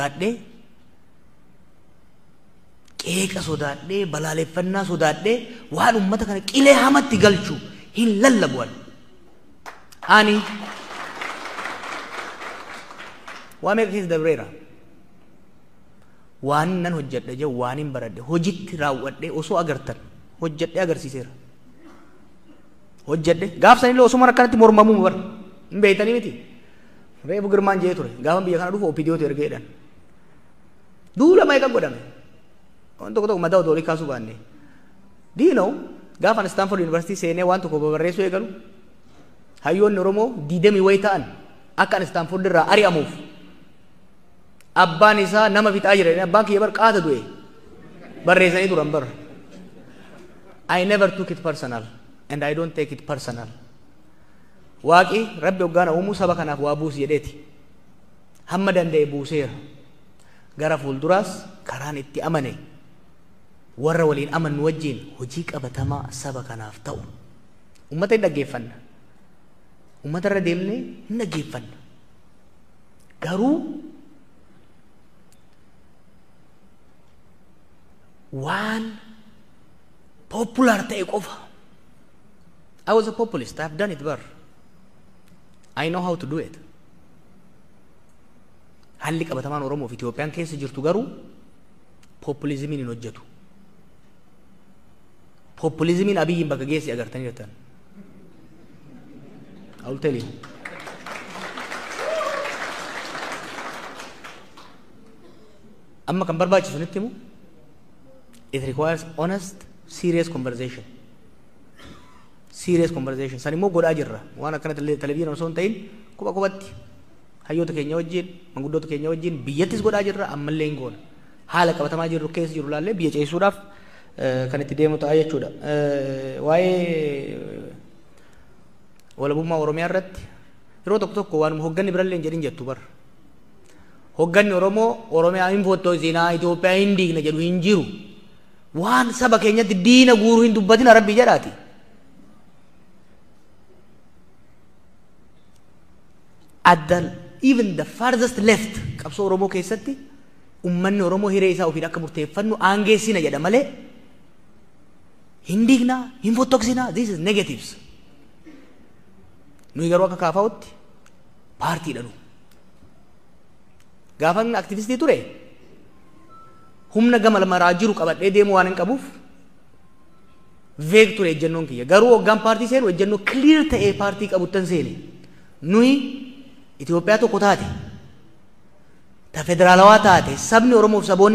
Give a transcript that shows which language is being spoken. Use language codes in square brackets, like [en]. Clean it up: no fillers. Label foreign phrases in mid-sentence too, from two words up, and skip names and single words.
[om] sodaadhee balaaleffannaa sodaadhee waan ummata kana qilee hamatti galchu hin lallabu'an ani waa meeqa keessa dabreera waan nan hojjedhe jedhu waan hin baradhe hojitti raawwadhe osoo agartan hojjedhe agarsiiseera hojjedhe gaafsanillee osuma akkanatti mormamuu bar hin beeytanii miti reebu girmaan jee ture gaafa biyya kana dhufu opidiyootu ergeedhan duula meeqa godhame waan tokko madaa odoo kaasuu baanne [en] do you know [om] gaafa Stanford University seenee waan tokko barreessuu eegalu hayyoonni Oromoo diidamii wayi ta'an akka Stanford irraa ari'amuuf abbaan isaa nama fixaa jira abbaan kiyya bar qaata du'e barreessanii turan bar [en] I never took it personal and I don't take it personal [om] waaqi rabbi hoggaana uumuu saba kanaaf waa buusi jedheeti hamma danda'e buuseera gara fuulduraas karaan itti amane warra waliin amannu wajjin hojii qabatamaa saba kanaaf ta'u ummata hin dhaggeeffanna ummata irra deemnee hin dhaggeeffanna garuu waan popular ta'e qofa [en] I was a populist I have done it [om] bar [en] I know how to do it [om] halli qabatamaan Oromoo fi Itoophiyaan keessa jirtu garuu populizimiin hin hojjetu populizimiin Abiyyiin bakka geessi agartanii jirtan [en] I will tell you [om] amma kan barbaachisu nitti himu [en] it requires honest serious conversation [om] san immoo godhaa jirra waan akkana televizyinii osoo hin ta'in qubatti hayyoota keenya wajjin manguddoota keenya wajjin biyyattis godhaa jirra ammallee hin goona haala qabatamaa jirru keessa jiru laallee biyya ceessuudhaaf kan itti deemu ta'a jechuudha waa'ee walabummaa Oromiyaa irratti yeroo tokko waan hogganni birallee hin jedhin jettu bar hogganni Oromoo Oromiyaa hin fottoosinaa Itoophiyaa hin diigna jedhu hin jiru waan saba keenyatti diina guuruu hin dubbatina rabbii jedhaati [en] even the farthest left [om] qabsoo Oromoo keessatti ummanni Oromoo hiree isaa ofiin akka murteeffannu aangeessina jedha malee hin diignaa hin fottoksinaa [en] this is negatives [om] nuyi garuu akka kaafaa'utti paartiidha nu gaafan aktivistii ture humna gama maraa jiru qabadhee deemu waan hin qabuuf veeg ture ejjennoon kiyya garuu hoggaan paartii seenu ejjennoo clear ta'ee paartii qabuttan seene nuyi Itoophiyaa tokko taate ta federaalawaa taate sabni Oromoof saboonni